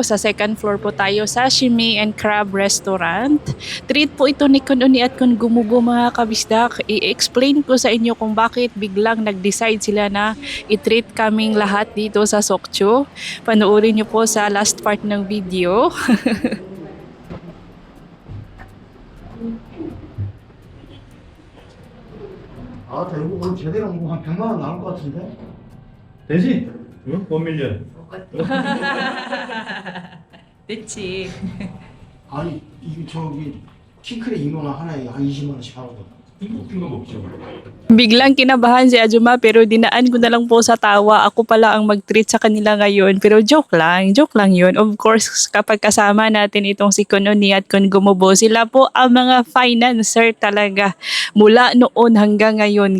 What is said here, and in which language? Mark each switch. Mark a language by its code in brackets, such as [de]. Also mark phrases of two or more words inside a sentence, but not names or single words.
[tl] Sa [en] second floor [tl] po tayo, [en] sashimi and crab restaurant. [tl] Treat po ito ni Kun Uni at Kun Gumubo mga kabisdak. I-explain ko sa inyo kung bakit biglang nag-decide sila na i-treat kaming lahat dito sa Sokcho. Panoorin nyo po sa [en] last part [tl] ng video. [ko] 아, 나 이거 오늘 제대로 한 100만 원 나올 것 같은데? 되지? 응? 못 밀려. 됐지. 아니, 이게 저기 킹크랩 이거나 하나에 한 20만 원씩 하거든. 이거 먹죠. [tl] Biglang kinabahan si Ajuma pero dinaan ko na lang po sa tawa. Ako pala ang mag-treat sa kanila ngayon. Pero joke lang yun. [en] Of course, [tl] kapag kasama natin itong si Kun Uni at Kun Gumubo, sila po ang mga financer talaga mula noon hanggang ngayon.